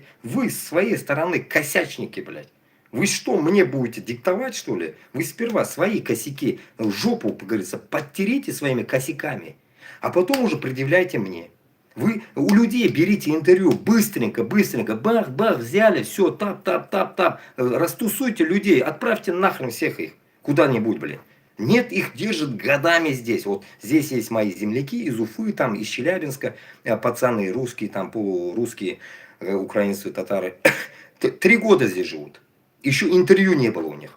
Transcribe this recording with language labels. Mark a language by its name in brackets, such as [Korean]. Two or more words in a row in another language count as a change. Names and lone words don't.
[Russian] Вы с своей стороны косячники, блядь. Вы что, мне будете диктовать, что ли? Вы сперва свои косяки в жопу, как говорится, подтерите своими косяками, а потом уже предъявляйте мне. Вы у людей берите интервью быстренько, быстренько, бах-бах, взяли, все, тап-тап-тап-тап, растусуйте людей, отправьте нахрен всех их куда-нибудь, блин. Нет, их держат годами здесь. Вот здесь есть мои земляки из Уфы, там из Челябинска, пацаны русские, там полурусские, украинцы, татары. 3 года здесь живут. Еще интервью не было у них.